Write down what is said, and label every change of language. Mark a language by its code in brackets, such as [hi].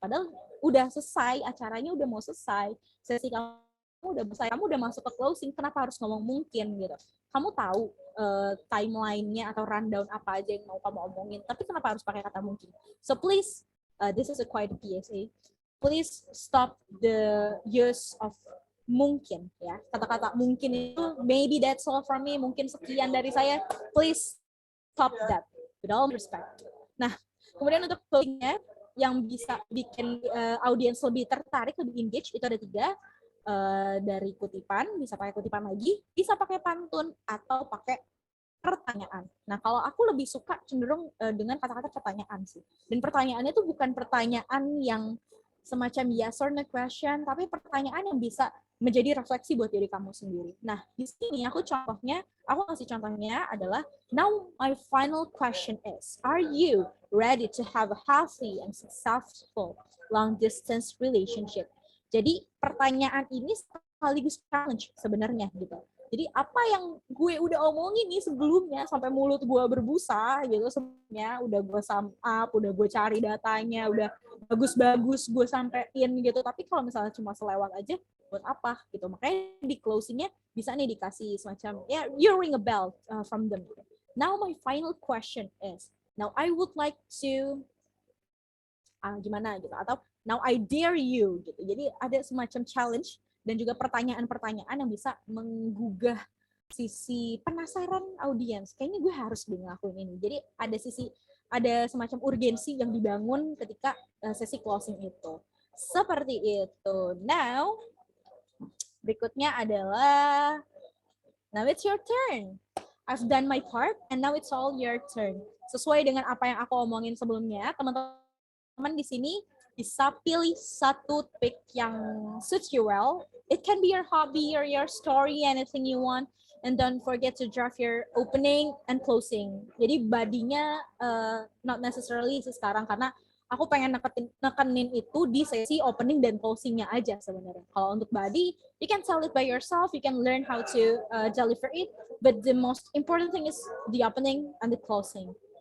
[id] Padahal udah selesai, acaranya udah mau selesai, sesi kamu udah selesai, kamu udah masuk ke closing, kenapa harus ngomong mungkin gitu? Kamu tahu timeline-nya atau rundown apa aja yang mau kamu omongin, tapi kenapa harus pakai kata mungkin? [en] So please, this is a quite a PSA. Please stop the use of mungkin ya. [id] Kata-kata mungkin itu [en] maybe that's all from me, [id] mungkin sekian dari saya. [en] Please stop that with all respect. [id] Nah, kemudian untuk closingnya yang bisa bikin audiens lebih tertarik, lebih engage, itu ada 3 dari kutipan, bisa pakai kutipan lagi, bisa pakai pantun atau pakai pertanyaan. Nah, kalau aku lebih suka cenderung dengan kata-kata pertanyaan sih. Dan pertanyaannya itu bukan pertanyaan yang semacam [en] yes or no question, [id] tapi pertanyaan yang bisa menjadi refleksi buat diri kamu sendiri. Nah, di sini aku kasih contohnya adalah, [en] now my final question is, are you ready to have a healthy and successful long distance relationship? [id] Jadi pertanyaan ini sekaligus challenge sebenarnya gitu. Jadi apa yang gue udah omongin nih sebelumnya sampai mulut gue berbusa gitu sebenarnya udah gue sum up, udah gue cari datanya, udah bagus-bagus gue sampein gitu. Tapi kalau misalnya cuma selewat aja, buat apa gitu? Makanya di closingnya bisa nih dikasih semacam ya, [en] you ring a bell from them. Now my final question is, now I would like to [id] gimana gitu, atau [en] now I dare you [id] gitu. Jadi ada semacam challenge dan juga pertanyaan-pertanyaan yang bisa menggugah sisi penasaran audiens. Kayaknya gue harus ngelakuin ini. Jadi ada semacam urgensi yang dibangun ketika sesi closing itu. Seperti itu. Now, berikutnya adalah, [en] now it's your turn. I've done my part and now it's all your turn. [id] Sesuai dengan apa yang aku omongin sebelumnya, teman-teman di sini bisa pilih satu topik yang [en] suits you well. It can be your hobby or your story, anything you want. And don't forget to draft your opening and closing. [id] Jadi badinya [en] not necessarily [id] sekarang, karena aku pengen nekenin itu di sesi opening dan closingnya aja sebenarnya. Kalau untuk body, [en] you can tell it by yourself, you can learn how to deliver it, but the most important thing is the opening and the closing.